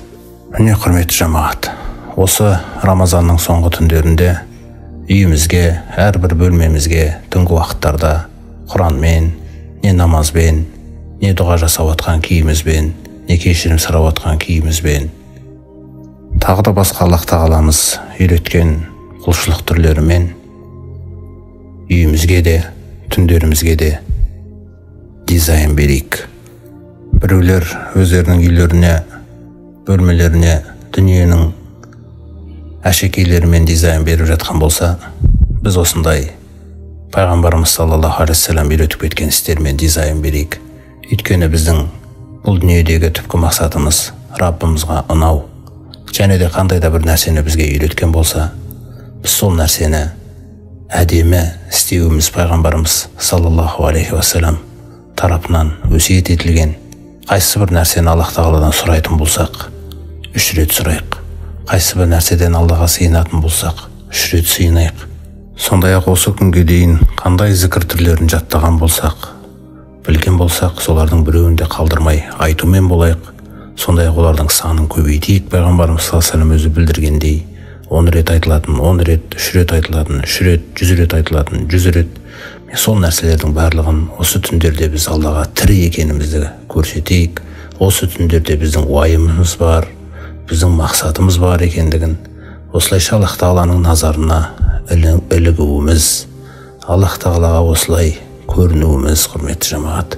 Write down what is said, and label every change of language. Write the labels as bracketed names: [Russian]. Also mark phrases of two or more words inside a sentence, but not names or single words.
[Kazakh] Міне, құрметті жамағат, осы Рамазанның соңғы түндерінде үйімізге, әрбір бөлмемізге түнгі уақыттарда Құранмен, не намазбен, не дұға жасап отқан киімізбен, не кешірім сұрап отқан киімізбен, тағы да басқа Аллах Тағаламыз үйреткен құлшылық түрлерімен үйімізге де, түндерімізге де дизайн берейік. Біреулер өздерінің үйлеріне, бөлмелеріне дүниенің әшекейлерімен дизайн беріп жатқан болса, біз осындай Пайғамбарымыз [Arabic] صلى الله عليه وسلم [Kazakh] үйретіп кеткен істермен дизайн берейік. Өйткені біздің бұл дүниедегі түпкі мақсатымыз Раббымызға ұнау. Және де қандай да бір нәрсені бізге үйреткен болса, біз сол нәрсені әдемі істеуіміз Пайғамбарымыз [Arabic] صلى الله عليه وسلم [Kazakh] тарапынан өсиет етілген. Қайсы бір нәрсені Аллах Тағаладан сұрайтын болсақ, 3 рет сұрайық. Қайсы бір нәрседен Аллаға сыйынатын болсақ, 3 рет сыйынайық. Сондай-ақ осы күнге дейін қандай зікір түрлерін жаттаған болсақ, білген болсақ, солардың біреуін де қалдырмай айтумен болайық. Сондай-ақ олардың санын көбейтейік. Пайғамбарымыз [Arabic] صلى الله عليه وسلم [Kazakh] өзі білдіргендей, 10 рет айтылатын, 10 рет, 3 рет айтылатын, 3 рет, 100 рет айтылатын, 100 рет. Сол нәрселердің барлығын осы түндерде біз Аллаға тірі екенімізді көрсетейік. Осы түндерде біздің уайымымыз бар, біздің мақсатымыз бар екендігін, осылайша Аллах Тағаланың назарына ілігуіміз, Аллах Тағалаға осылай көрінуіміз, құрметті жамағат.